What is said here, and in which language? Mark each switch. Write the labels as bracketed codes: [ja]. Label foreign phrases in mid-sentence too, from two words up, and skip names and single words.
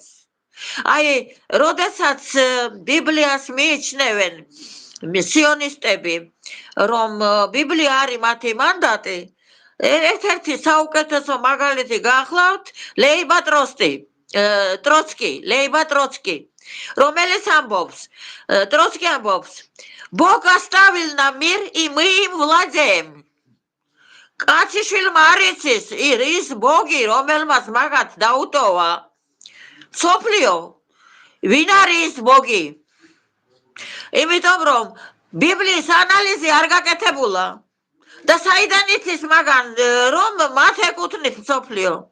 [ka] აი, როდესაც ბიბლიას მიიჩნევენ სიონისტები, რომ ბიბლია არის მათი მანდატი, ერთ-ერთი საუკეთესო მაგალითი გახლავთ ლეიბა ტროცკი, რომელიც ამბობს, ტროცკი ამბობს, [ru] Бог оставил нам мир, и мы им владеем. [ka] კაციშვილმა არ იცის ის ბოგი, რომელმაც მაგათ დაუტოვა მსოფლიო, ვინ არის ის ბოგი? იმიტომ რომ ბიბლიის ანალიზი არ გაკეთებულა და საიდან იცის მაგან, რომ მათ ეკუთვნით მსოფლიო.